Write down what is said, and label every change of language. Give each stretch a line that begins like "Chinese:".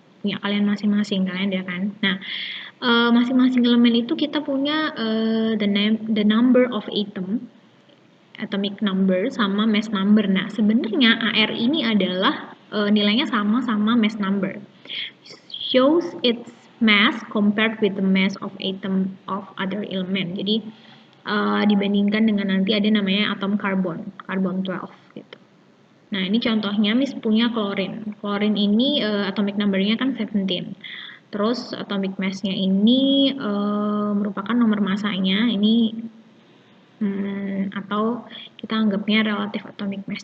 Indonesian: Punya kalian masing-masing, kalian ya kan? Nah, masing-masing elemen itu kita punya
English: the number of atom, atomic number
Indonesian: sama mass number. Nah, sebenarnya AR ini adalah nilainya sama mass number.
English: Shows its mass compared with the mass of atom of other element.
Indonesian: Jadi dibandingkan dengan nanti ada namanya atom karbon 12 gitu. Nah, ini contohnya Miss punya klorin. Klorin ini atomic number-nya kan 17. Terus atomic mass-nya ini merupakan nomor masanya, ini atau kita anggapnya relative atomic mass.